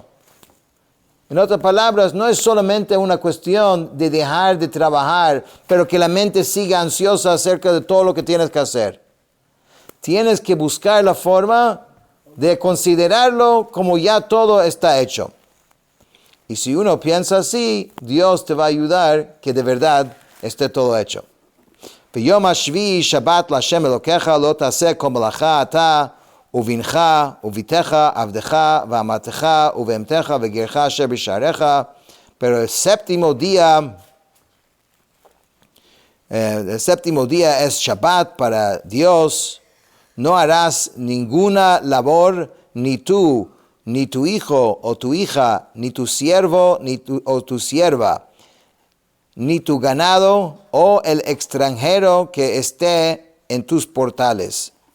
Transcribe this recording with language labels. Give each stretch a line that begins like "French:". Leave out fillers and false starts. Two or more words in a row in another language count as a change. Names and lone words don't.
Spanish: En otras palabras, no es solamente una cuestión de dejar de trabajar, pero que la mente siga ansiosa acerca de todo lo que tienes que hacer. Tienes que buscar la forma de considerarlo como ya todo está hecho. Y si uno piensa así, Dios te va a ayudar que de verdad esté todo hecho.
Hebrew: ביום השביעי שבת להשם אלוקיך לא תעשה כל מלאכה אתה ובנך וביתך עבדך ואמתך ובהמתך וגרך אשר בשעריך,
Spanish: pero el séptimo día es Shabbat para Dios. No harás ninguna labor, ni tú, ni tu hijo o tu hija, ni tu siervo o tu sierva, ni tu ganado o el extranjero que esté en tus portales.